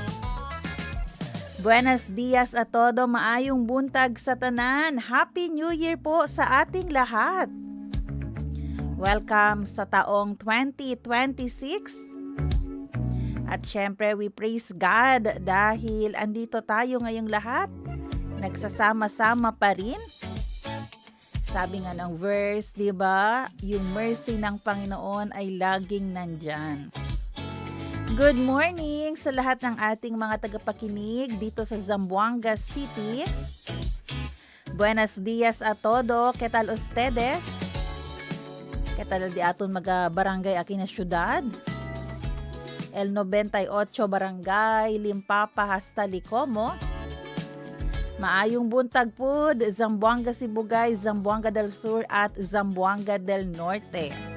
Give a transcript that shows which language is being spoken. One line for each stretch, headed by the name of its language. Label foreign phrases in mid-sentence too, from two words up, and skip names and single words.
Chavacano: Buenos dias a todo,
Cebuano: maayong buntag sa tanan.
English: Happy New Year
Filipino: po sa ating lahat. Welcome sa taong 2026. At syempre,
English: we praise God
Filipino: dahil andito tayo ngayong lahat. Nagsasama-sama pa rin. Sabi nga ng verse, di ba? Yung mercy ng Panginoon ay laging nandyan.
English: Good morning
Filipino: sa lahat ng ating mga tagapakinig dito sa Zamboanga City.
Chavacano: Buenos dias a todo. ¿Qué tal ustedes? ¿Qué tal di aton mga barangay aquí na syudad? El 98 Barangay, Limpapa hasta Licomo.
Cebuano: Maayong buntag po, Zamboanga Sibugay, Zamboanga del Sur at Zamboanga del Norte.